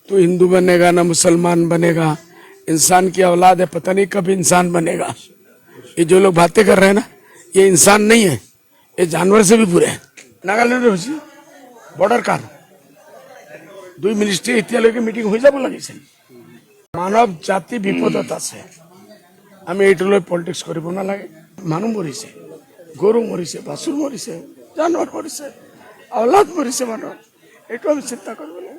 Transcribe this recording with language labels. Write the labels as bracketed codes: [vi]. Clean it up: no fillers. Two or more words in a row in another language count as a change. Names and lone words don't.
[hi] तू हिंदू बनेगा ना मुसलमान बनेगा, इंसान की औलाद है, पता नहीं कब इंसान बनेगा। ये जो लोग बातें कर रहे हैं ना, ये इंसान नहीं है, ये जानवर से भी बुरे हैं। [as] नागालैंड बॉर्डर कार 2 মিনিষ্ট্রি এতিয়ালৈকে মিটিং হৈ যাব লাগিছিল। মানৱ জাতি বিপদত আছে, আমি এইটোলৈ পলিটিক্স কৰিব নালাগে। মানুহ মৰিছে, গৰু মৰিছে, বাছুৰ মৰিছে, জানোৱাৰ মৰিছে, औलाद মৰিছে মানুহৰ, এইটো আমি চিন্তা কৰিব লাগে।